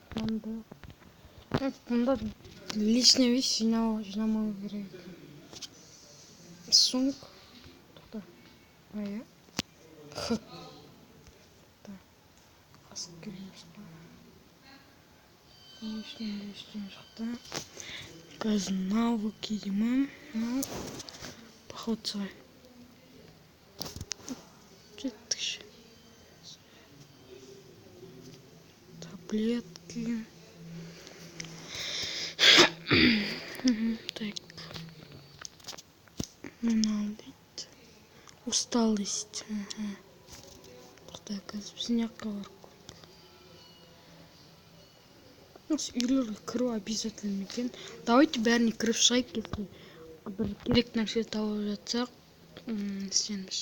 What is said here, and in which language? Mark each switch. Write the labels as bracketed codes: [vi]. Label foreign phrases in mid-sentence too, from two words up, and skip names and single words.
[kk] Мында [ru] лишний вещь [kk] жинамау керек. Сумка. Тоқта. Ая. Қасық кереміз ба? Ештеңе шықты. Қазір мынау киімім. [ru] Поход свой. Жеттікші. Таблетки. Так. [kk] Мынау дейді. Усталость. Так, синяк бар. Үйлерге кіру обязательно екен. Давайте бәріне кіріп шығайық, если бір керек нәрсе тауып жатсақ, істейміз.